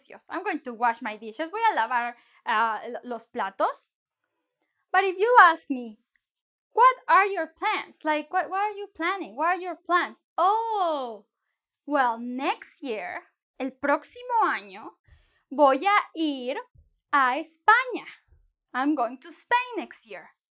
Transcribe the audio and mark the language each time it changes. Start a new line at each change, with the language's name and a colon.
English: I'm going to wash my dishes.
Spanish: Voy a lavar los platos.
English: But if you ask me, what are your plans? Like, what are you planning? What are your plans? Oh, well, next year,
Spanish: el próximo año, voy a ir a España.
English: I'm going to Spain next year.